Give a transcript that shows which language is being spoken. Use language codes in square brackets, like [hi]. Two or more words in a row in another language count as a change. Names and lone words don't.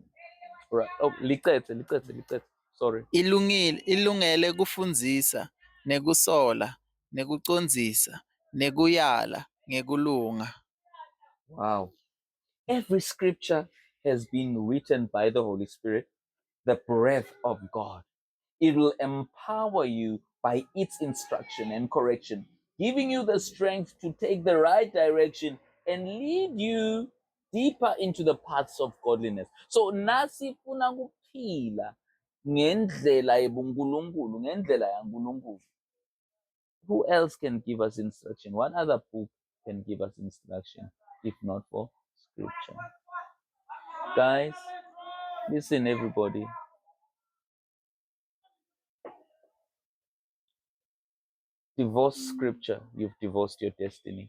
[en] Right. Oh, licete. Sorry. [ss] ilungele kufundzisa nekusola nekucondzisa nekuyala ngekulunga. [en] Wow. Every scripture has been written by the Holy Spirit, the breath of God. It will empower you by its instruction and correction, giving you the strength to take the right direction and lead you deeper into the paths of godliness. [ss] So nasifuna kuphila ngendlela yebunkulunkulu, ngendlela yankulunkulu. [en] Who else can give us instruction? What other book can give us instruction if not for scripture? Guys, listen, everybody. Divorce scripture, you've divorced your destiny.